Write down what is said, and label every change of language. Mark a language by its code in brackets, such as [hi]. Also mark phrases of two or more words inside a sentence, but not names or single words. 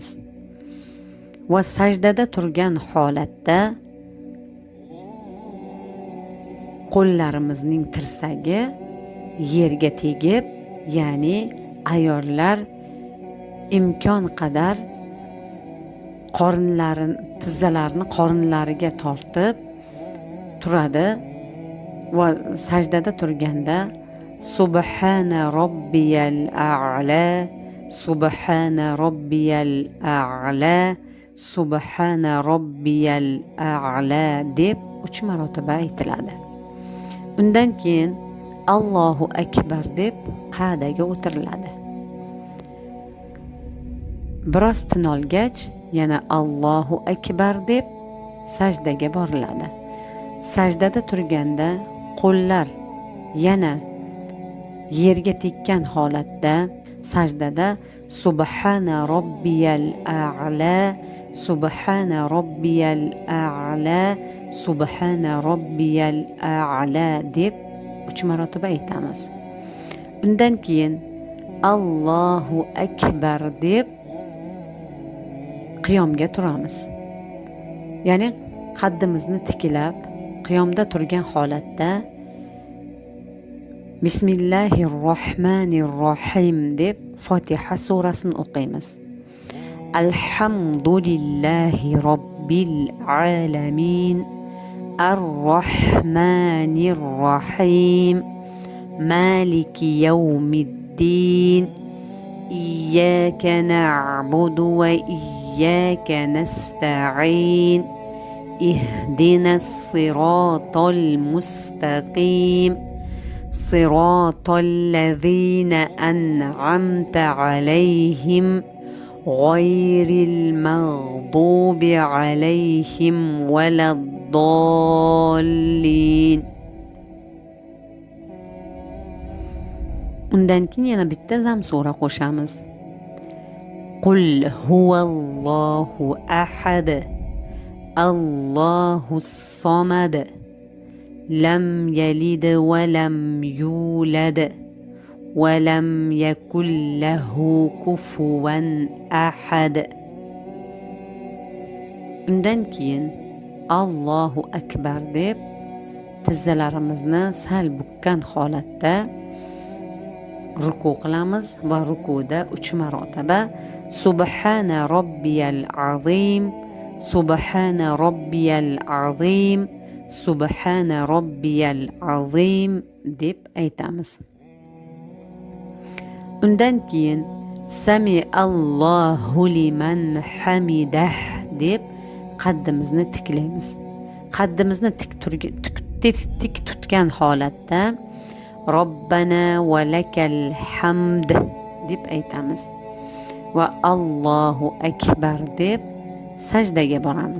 [uz] Va sajdada turgan holatda qo'llarimizning tirsagi yerga tegib, ya'ni ayollar imkon qadar tizzalarini qornlariga tortib turadi va sajdada turganda [ar] سبحان ربي الأعلى سبحان ربي الأعلى سبحان ربي الأعلى [uz] deb 3 marotaba aytiladi. Undan keyin [ar] الله أكبر [uz] deb qa'daga o'tiriladi. Biroz tin olgach yana [ar] الله أكبر [uz] deb sajdaga boriladi. Sajdada turganda qo'llar yana yerga tekkan holatda sajdada [ar] سبحان ربي الأعلى سبحان ربي الأعلى سبحان ربي الأعلى [uz] deb 3 marotaba aytamiz. Undan keyin [ar] الله أكبر [uz] deb qiyomga turamiz. Ya'ni qaddimizni tiklab qiyomda turgan holatda Bismillahirrohmanirrohim deb Fotiha surasini o'qiymiz. [ar] الحمد لله رب العالمين الرحمن الرحيم, maliki يوم الدين إياك نعبد وإياك نستعين اهدنا الصراط المستقيم صراط الذين أنعمت عليهم غير المغضوب عليهم ولا الضالين. [uz] Undan keyin yana bitta zam sura qo'shamiz. [ar] قل هو الله أحد الله الصمد, لم يلد ولم يولد ولم يكن له كفوا أحد. [uz] Undan keyin [ar] الله أكبر [uz] deb tizzalarimizni sal bukkan holatda ruku qilamiz va rukuda 3 marotaba [ar] سبحان ربي العظيم سبحان ربي العظيم سبحان ربي العظيم [uz] deb aytamiz. Undan keyin [ar] سمع الله لمن حمده [uz] deb qaddimizni tiklaymiz. Qaddimizni tik tutgan holatda [ar] ربنا ولك الحمد [uz] deb aytamiz va [ar] الله أكبر [uz] deb sajdaga boramiz.